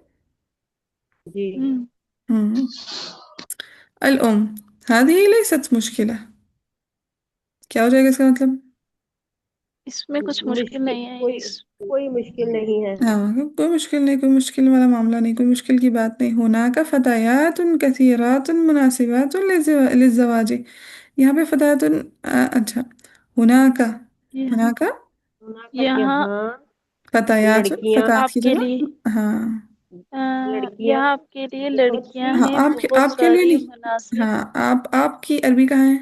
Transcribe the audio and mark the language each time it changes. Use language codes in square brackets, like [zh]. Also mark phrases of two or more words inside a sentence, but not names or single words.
[hi] जी। [ar] مم. الأم. هذه ليست مشكلة. [hi] क्या हो जाएगा इसका मतलब? इसमें कुछ मुश्किल मुश्किल नहीं है कोई इस। कोई मुश्किल नहीं है। हाँ, कोई मुश्किल नहीं, कोई मुश्किल वाला मामला नहीं, कोई मुश्किल की बात नहीं. [ar] هناك فتيات كثيرات مناسبات للزواج. [hi] यहाँ पे फतायातुन अच्छा. हुनाका. ये- हुनाका होना का यहाँ यहाँ फतायातुन लड़कियां। फतात की आपके लिए जगह हाँ. अ, लड़कियां यहाँ आपके लिए बहुत लड़कियां सी। हाँ हैं आपके बहुत आपके लिए सारी नहीं. मुनासिब। हाँ आपकी अरबी कहाँ है?